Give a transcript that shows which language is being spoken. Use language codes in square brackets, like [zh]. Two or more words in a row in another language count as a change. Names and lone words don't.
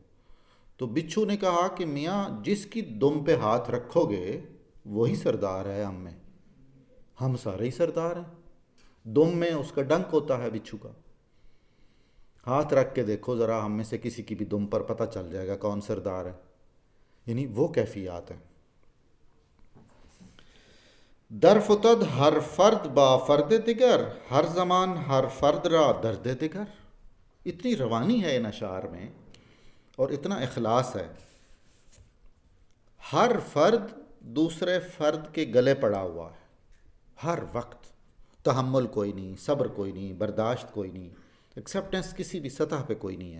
[ur] تو بچھو نے کہا کہ میاں جس کی دم پہ ہاتھ رکھو گے وہی سردار ہے ہم میں، ہم سارے ہی سردار ہیں۔ دم میں اس کا ڈنک ہوتا ہے بچھو کا، ہاتھ رکھ کے دیکھو ذرا، ہم میں سے کسی کی بھی دم پر پتہ چل جائے گا کون سردار ہے۔ یعنی وہ کیفیات ہیں۔ [fa] در فتد ہر فرد با فرد دیگر، ہر زمان ہر فرد را درد دیگر۔ [ur] اتنی روانی ہے ان اشعار میں اور اتنا اخلاص ہے۔ ہر فرد دوسرے فرد کے گلے پڑا ہوا ہے، ہر وقت۔ تحمل کوئی نہیں، صبر کوئی نہیں، برداشت کوئی نہیں، ایکسیپٹنس کسی بھی سطح پہ کوئی نہیں ہے۔